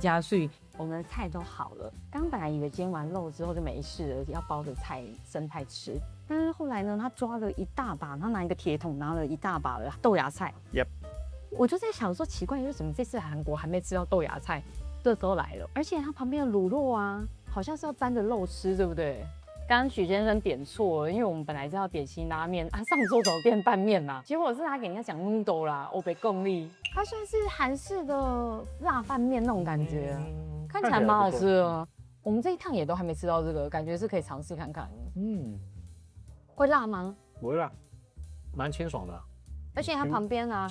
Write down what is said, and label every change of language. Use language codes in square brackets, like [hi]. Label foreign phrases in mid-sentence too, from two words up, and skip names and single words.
[zh] 我們的菜都好了，剛本來以為煎完肉之後就沒事了，要包着生菜吃，但是後來呢，他抓了一大把，他拿一個鐵桶拿了一大把的豆芽菜。我就在想說，奇怪，為什麼這次韓國還沒吃到豆芽菜，這都來了？而且它旁邊的滷肉啊，好像是要沾着肉吃，對不對？剛剛許先生點錯了，因為我們本來是要點辛拉麵啊，上周走店拌麵啦，結果是他給人家講 noodle 啦，歐北共力，它算是韓式的辣拌麵那種感覺。看起來蠻好吃的。我們這一趟也都還沒吃到這個，感覺是可以嘗試看看。會辣嗎？ 不會辣，蠻清爽的。而且它旁邊啊，